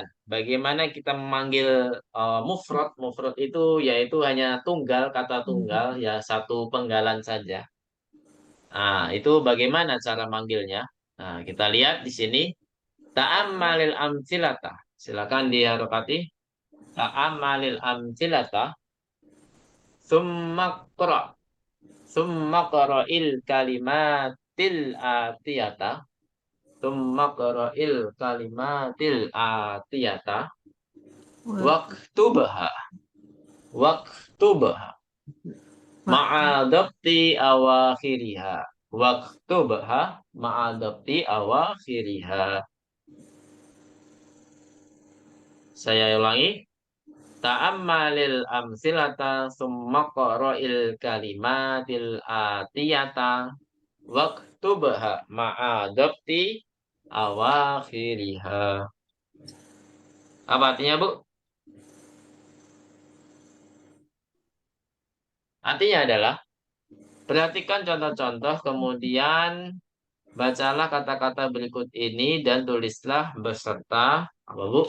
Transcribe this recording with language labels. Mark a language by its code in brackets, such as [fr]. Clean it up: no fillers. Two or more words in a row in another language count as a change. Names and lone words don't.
[id] Bagaimana kita memanggil mufrad. Mufrad itu yaitu hanya tunggal, kata tunggal, ya satu penggalan saja. Nah, itu bagaimana cara manggilnya? Nah, kita lihat di sini. [ar] تأمل الأمثلة. [id] Silakan diharokati. [ar] تأمل الأمثلة. ثم اقرأ. ثم اقرأ الكلمات الآتية. ثم اقرأ الكلمات الآتية. واكتبها. واكتبها. مع ضبط أواخرها. واكتبها مع ضبط أواخرها. [id] Saya ulangi. [ar] تأمل الأمثلة ثم اقرأ الكلمات الآتية واكتبها مع ضبط أواخرها. [id] Apa artinya, Bu? Artinya adalah perhatikan contoh-contoh, kemudian bacalah kata-kata berikut ini dan tulislah beserta apa, Bu?